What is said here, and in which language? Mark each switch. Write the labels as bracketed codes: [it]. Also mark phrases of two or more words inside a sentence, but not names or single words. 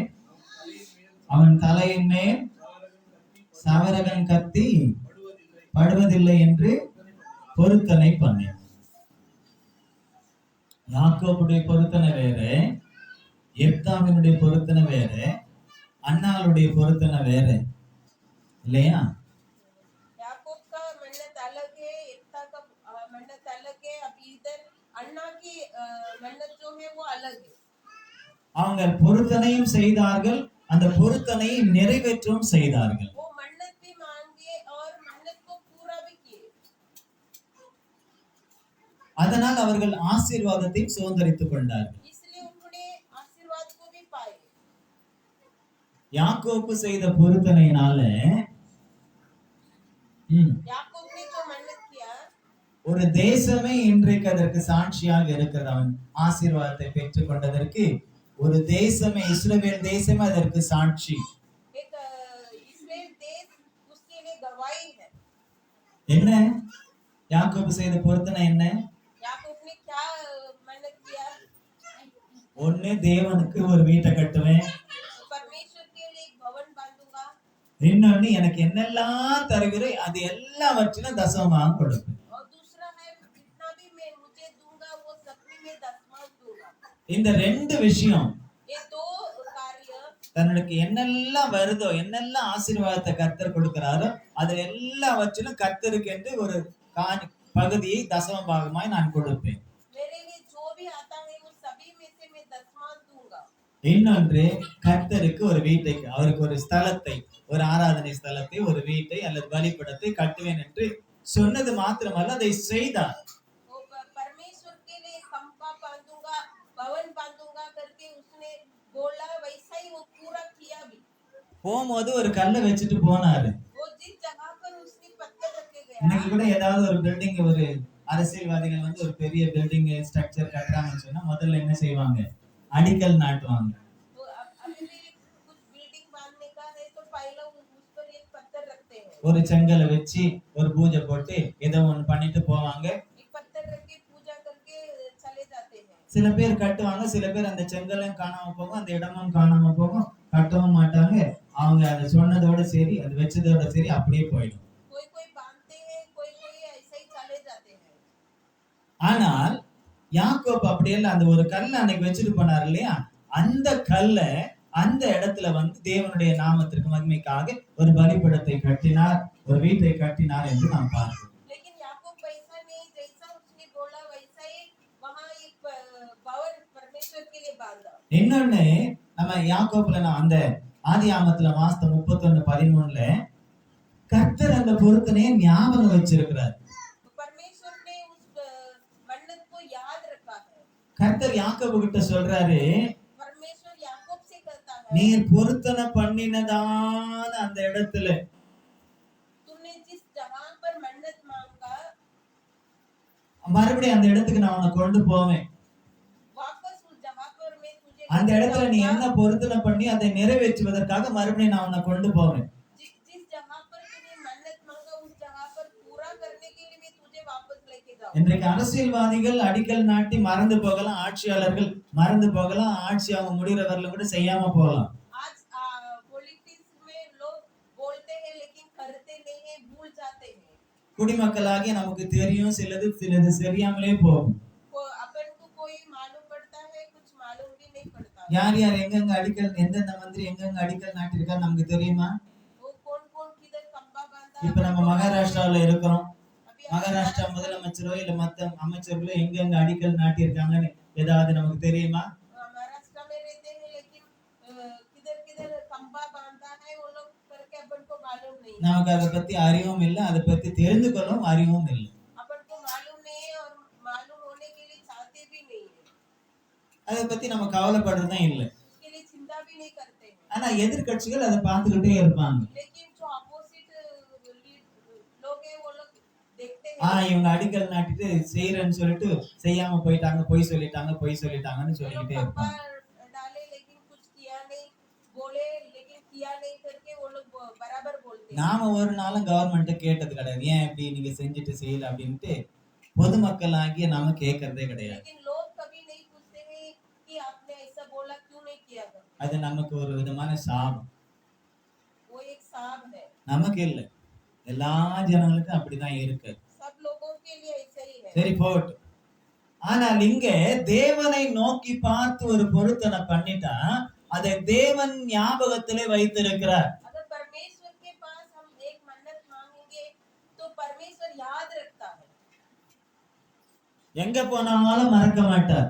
[ta] அவன் தலையின் மேல் சவரகன் கத்தி படுவதில்லை என்று பொருத்தனை பண்ணேன். யாக்கோபுடைய பொருத்தனை வேற, எப்தாவினுடைய பொருத்தனை வேற, அன்னாளுடைய பொருத்தனை வேற இல்லையா? [hi] याकूब का मन्नत अलग है, एकता का मन्नत अलग है। अब इधर अन्ना की मन्नत जो है वो अलग है। [ta] அவங்க பொருத்தனையும் செய்தார்கள், அந்த பொருத்தனையை நிறைவேற்றவும் செய்தார்கள். [hi] वो मन्नत भी मांगे और मन्नत को पूरा भी किए। [ta] அதனால் அவர்கள் ஆசீர்வாதத்தை சுதந்தரித்துக் கொண்டார்கள். [hi] इसलिए उन्होंने आशीर्वाद को भी पाए। [ta] யாக்கோபு செய்த பொருத்தனையினால [hi] याकूब ने जो मन्नत किया, [ta] ஒரு தேசமே இன்றைக்கு அதற்கு சாட்சியாக இருக்கிறது. அவன் ஆசீர்வாதத்தை பெற்றுக் கொண்டதற்கு ஒரு தேசமே, இஸ்ரவேல் தேசமே அதற்கு சாட்சி. [hi] एक इस्राएल देश उसके लिए गवाही है। [ta] என்ன யாக்கோபு செய்த பொருத்தனை என்ன? [hi] याकूब ने क्या मन्नत किया? [ta] ஒண்ணு, தேவனுக்கு ஒரு வீட்டை கட்டுவேன். [hi] परमेश्वर के लिए एक भवन बांधूंगा। [ta] இன்னொன்னு, எனக்கு என்னெல்லாம் தருகிறே அது எல்லாவற்றிலும் தசமமாக கொடுப்பேன். [hi] और दूसरा है, जितना भी मैं मुझे दूंगा वो सब में मैं दसवां दूंगा। [ta] இந்த ரெண்டு விஷயம், [hi] ये दो कार्य, [ta] தன்னுக்கு என்னெல்லாம் வருதோ, என்னெல்லாம் ஆசீர்வாதத்தை கர்த்தர் கொடுக்கிறாரோ அது எல்லாவற்றிலும் கர்த்தருக்கு என்று ஒரு பகுதியை தசம பாகமாய் நான் கொடுப்பேன். [hi] मेरे लिए जो भी आता है वो सभी में से मैं दसवां दूंगा। [ta] இன்னொன்று, கர்த்தருக்கு ஒரு வீட்டை, அவருக்கு ஒரு ஸ்தலத்தை, ஒரு ஆராதனை ஸ்தலத்தை, ஒரு வீட்டை அல்லது பலிபீடத்தை கட்டுவேன் என்று சொன்னது மாத்திரமல்ல, அதை செய்தார். [hi] वो परमेश्वर के लिए खंभा बांधूंगा, भवन बांधूंगा करके उसने बोला, वैसा ही वो पूरा किया भी। [ta] போகும்போது ஒரு கல்லை வச்சுட்டு போனாரு. [hi] वो जिस जगह पर उसने पत्थर रखे गया, [ta] இன்னைக்கு கூட ஏதாவது ஒரு பில்டிங், ஒரு அரசியல்வாதிகள் வந்து ஒரு பெரிய [en] building structure [ta] கட்டுறாங்கன்னு சொன்னா முதல்ல என்ன செய்வாங்க? அடிக்கல் நாட்டுவாங்க. [hi] तो अभी भी कुछ बिल्डिंग बांधने का है तो पहले उस पर एक पत्थर रखते हैं। [ta] ஒரு செங்கலை வச்சு ஒரு பூஜை போட்டு ஏதோ ஒண்ணு பண்ணிட்டு போவாங்க. [hi] एक पत्थर रख के पूजा करके चले जाते हैं। [ta] சில பேர் கட்டுவாங்க, சில பேர் அந்த செங்கலும் காணாம போகும், அந்த இடமும் காணாம போகும், கட்டவும் மாட்டாங்க. அவங்க அதை சொன்னதோட சரி, அது வச்சதோட சரி அப்படியே போயிடும். [hi] कोई कोई बांधते हैं, कोई कोई ऐसे ही चले जाते हैं। [ta] ஆனால் யாக்கோபு அப்படியெல்லாம் அந்த ஒரு கல்லை அன்னைக்கு வச்சுட்டு போனார் இல்லையா? அந்த கல்லை அந்த இடத்துல வந்து தேவனுடைய நாமத்திற்கு மகிமைக்காக ஒரு பலிபீடத்தை கட்டினார், ஒரு வீட்டை கட்டினார் என்று நாம் பார்க்கிறோம். [hi] लेकिन याकूब वैसा नहीं, जैसा उसने बोला वैसा ही वहां एक भवन परमेश्वर के लिए बांधा। [ta] இன்னொன்னு, நம்ம யாக்கோபுல நான் அந்த ஆதியாகமத்துல வாசித்த 31:13 கர்த்தர் அந்த பொருத்தனையை ஞாபகம் வச்சிருக்கிறார். [hi] तो परमेश्वर ने उस मन्नत को याद रखा है। [ta] கர்த்தர் யாக்கோபு கிட்ட சொல்றாரு, [hi] परमेश्वर याकूब से कहता है, [ta] நீர் பொருத்தனை பண்ணினதான அந்த இடத்துல [hi] तुमने जिस जगह पर मन्नत मांगा, [ta] மறுபடியும் அந்த இடத்துக்கு நான் உன்னை கொண்டு போவேன். [hi] वापस उस जगह पर मैं तुझे [ta] அந்த [hi] लेके [ta] இடத்துல நீ [hi] जाऊंगा। [ta] என்ன பொருத்தனை பண்ணி அதை நிறைவேற்றுவதற்காக மறுபடியும் நான் உன்னை கொண்டு போவேன். [hi] जिस जगह पर तूने मन्नत मांगा उस जगह पर पूरा करने के लिए मैं तुझे वापस लेके जाऊंगा। [ta] இன்றைக்கு அரசியல்வாதிகள் அடிக்கல் நாட்டி மறந்து போகலாம், ஆட்சியாளர்கள் மறந்து போகலாம், ஆட்சி அவங்க முடிகிறவர்களும் கூட செய்யாம போகலாம். [hi] आज पॉलिटिक्स में लोग बोलते हैं लेकिन करते नहीं है, भूल जाते हैं। [ta] குடிமக்களாகிய நமக்கு தெரியும், சிலது தெரியாமலே போகும். [hi] अपन को कोई मालूम पड़ता है, कुछ मालूम भी नहीं पड़ता। [ta] யார் யார் எங்கெங்க அடிக்கல், எந்தெந்த மந்திரி எங்கெங்க அடிக்கல் நாட்டிருக்காரு நமக்கு தெரியுமா? [hi] वो कौन कौन किधर खंबा बांधा। இப்ப நம்ம மகாராஷ்டிராவில் இருக்கிறோம். अभी [ta] மகாராஷ்டிரா முதலமைச்சரோ இல்ல மத்த அமைச்சர்களோ எங்கெங்க அடிக்கல் நாட்டியிருக்காங்கன்னு ஏதாவது நமக்கு தெரியுமா? [hi] महाराष्ट्र में रहते हैं लेकिन किधर किधर खंबा बांधा है वो लोग करके अपन को मालूम नहीं है। [ta] நமக்கு அதை பத்தி அறிவும் இல்லை, அதை பத்தி தெரிந்து கொள்ளவும் அறிவும் இல்லை. [hi] अपन को मालूम नहीं है और मालूम होने के लिए चाहते भी नहीं है। [ta] அதை பத்தி நம்ம கவலைப்படுறதும் இல்லை. [hi] उसके लिए चिंता भी नहीं करते हैं। [ta] ஆனா எதிர்க்கட்சிகள் அதை பார்த்துக்கிட்டே இருப்பாங்க. [hi] लेकिन जो अपोजिट लोग हैं वो लोग देखते हैं। [ta] இவங்க அடிக்கல் நாட்டிட்டு செய்யறேன்னு சொல்லிட்டு செய்யாம போயிட்டாங்க, பொய் சொல்லிட்டாங்கன்னு [hi] वो लोग [ta] சொல்லிக்கிட்டே [hi] खंबा [ta] இருப்பாங்க. [hi] डाले लेकिन कुछ किया नहीं, बोले लेकिन किया नहीं करके वो लोग बराबर बोलते हैं। [ta] நாம ஒரு நாளும் கவர்மெண்ட்டை கேட்டது கிடையாது, ஏன் இப்படி நீங்க செஞ்சுட்டு செய்யல அப்படின்ட்டு பொதுமக்கள் ஆகிய நாம கேட்கறதே கிடையாது. [hi] लेकिन लोग कभी नहीं पूछते हैं कि आपने ऐसा बोला क्यों नहीं किया करके। [ta] அது நமக்கு ஒரு விதமான சாபம். [hi] वो एक साब है, [ta] நமக்கு இல்லை, எல்லா ஜனங்களுக்கும் அப்படிதான் இருக்கு. [hi] सब लोगों के लिए ऐसा ही है। [ta] சரி போட்டு. ஆனால் இங்க தேவனை நோக்கி பார்த்து ஒரு பொருத்தனை பண்ணிட்டா அதை தேவன் ஞாபகத்திலே வைத்திருக்கிறார். [hi] अगर परमेश्वर के पास हम एक मन्नत मांगेंगे तो परमेश्वर याद रखता है, [ta] எங்க போனாலும் மறக்க மாட்டார்.